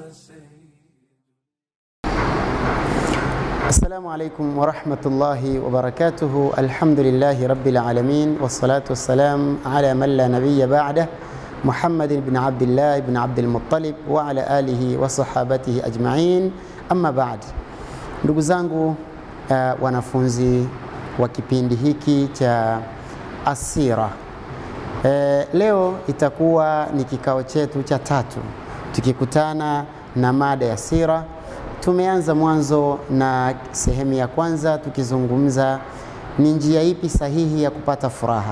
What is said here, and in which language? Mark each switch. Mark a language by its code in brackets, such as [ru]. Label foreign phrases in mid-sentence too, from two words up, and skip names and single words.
[ar] السلام عليكم ورحمة الله وبركاته. الحمد لله رب العالمين، والصلاة والسلام على من لا نبي بعده، محمد بن عبد الله بن عبد المطلب وعلى آله وصحابته أجمعين. أما بعد, [sw] ndugu zangu wanafunzi wa kipindi hiki cha Asira, leo itakuwa ni kikao chetu cha tatu tukikutana na mada ya sira. Tumeanza mwanzo na sehemu ya kwanza tukizungumza ni njia ipi sahihi ya kupata furaha.